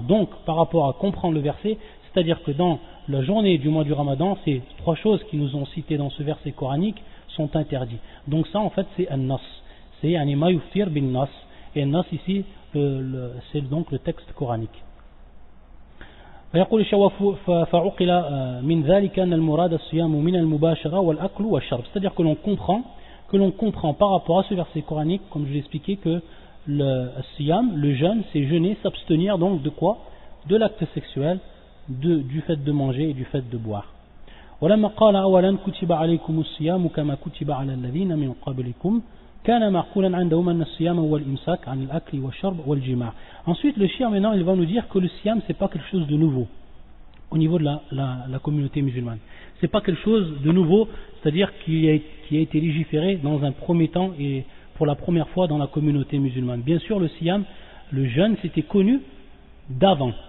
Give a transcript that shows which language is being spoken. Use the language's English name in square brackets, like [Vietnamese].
[French] Donc par rapport à comprendre le verset, c'est-à-dire que dans la journée du mois du Ramadan, ces trois choses qui nous ont citées dans ce verset coranique sont interdites. Donc ça en fait c'est an-nas, c'est [Arabic] ma yuftir bin nas, [French] et an-nas ici c'est donc le texte coranique. [Arabic] فيقول الشيخ فعقل من ذلك أن المراد الصيام من المباشرة والأكل والشرب. [French] C'est-à-dire que l'on comprend par rapport à ce verset coranique, comme je l'ai expliqué, que le siyam, le jeûne, c'est jeûner, s'abstenir donc de quoi? De l'acte sexuel, du fait de manger et du fait de boire. [Arabic] ولما قال أولا كتب عليكم الصيام كما كتب على الذين من قبلكم كان معقولا عندهم أن الصيام هو الإمساك عن الأكل والشرب والجماع. [French] Ensuite le shir maintenant il va nous dire que le siyam c'est pas quelque chose de nouveau au niveau de la communauté musulmane. C'est pas quelque chose de nouveau, c'est-à-dire qui a été légiféré dans un premier temps et pour la première fois dans la communauté musulmane. Bien sûr le siyam, le jeûne c'était connu d'avant.